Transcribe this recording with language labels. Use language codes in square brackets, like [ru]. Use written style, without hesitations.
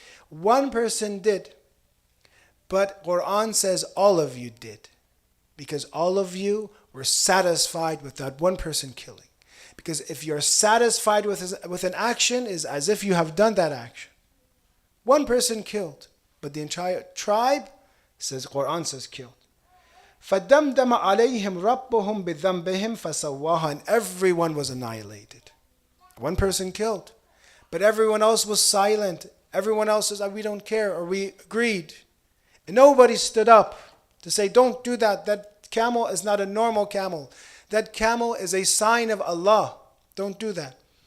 [en] One person did, but Quran says all of you did, because all of you were satisfied with that one person killing. Because if you're satisfied with an action, is as if you have done that action. One person killed, but the entire tribe, Quran says, killed. [ar] فَدَمْدَمَ عَلَيْهِمْ رَبُّهُمْ بِذَنْبِهِمْ فَسَوَّاهَا, [en] and everyone was annihilated. One person killed, but everyone else was silent. Everyone else says, we don't care, or we agreed. And nobody stood up to say, don't do that. That camel is not a normal camel. That camel is a sign of Allah. Don't do that.